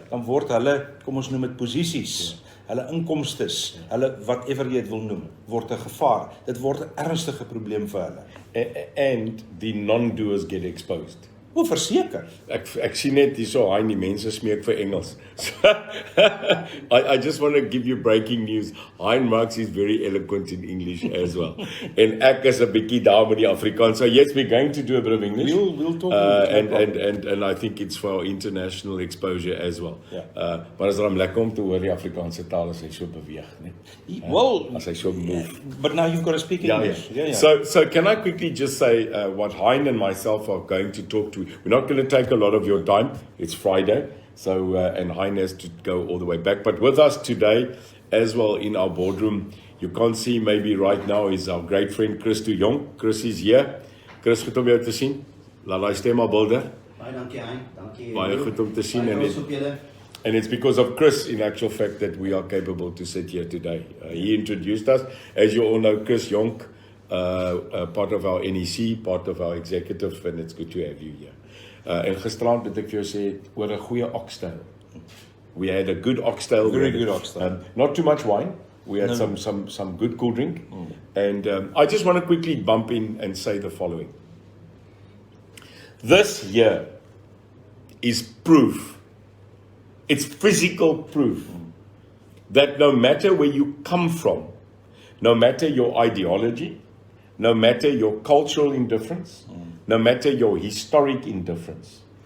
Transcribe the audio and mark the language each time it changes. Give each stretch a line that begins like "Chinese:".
Afrikaans: dan word hulle, kom ons noem dit posisies, hulle inkomstes, hulle whatever jy dit wil noem, word 'n gevaar. Dit word 'n ernstige probleem vir hulle.
English: And the non-doers get exposed.
Afrikaans: O, verseker. Ek sien net hierso, hy die mense smeek vir Engels.
English: So, I just want to give you breaking news. Hein Marx is very eloquent in English as well.
Afrikaans: En ek is 'n bietjie daar met die Afrikaans.
English: So yes, we're going to do a bit of English. We'll talk and I think it's for our international exposure as well.
Afrikaans: Ja. Maar is dan lekker om te hoor die Afrikaanse taal as hy so beweeg, né?
English: Well,
Afrikaans: As hy so move.
English: but now you've got to speak English. Yeah. So can I quickly just say what Hein and myself are going to talk to? We're not going to take a lot of your time. It's Friday, so and Hein has to go all the way back. But with us today, as well in our boardroom, you can't see maybe right now, is our great friend Chris de Jong. Chris is here.
Afrikaans: Chris, goed om jou te sien. Laat daai stem maar bulder. Baie dankie Hein, dankie. Baie goed om te sien Baie trots op julle.
English: And it's because of Chris, in actual fact, that we are capable to sit here today. He introduced us. As you all know, Chris Jonk, part of our NEC, part of our executive, and it's good to have you here.
Afrikaans: En gisterand het ek vir jou sê oor 'n goeie oxtail.
English: We had a good oxtail. Very good oxtail. Not too much wine. We had some good cool drink. And I just want to quickly bump in and say the following. This year is proof. It's physical proof that no matter where you come from, no matter your ideology, no matter your cultural indifference, no matter your historic indifference,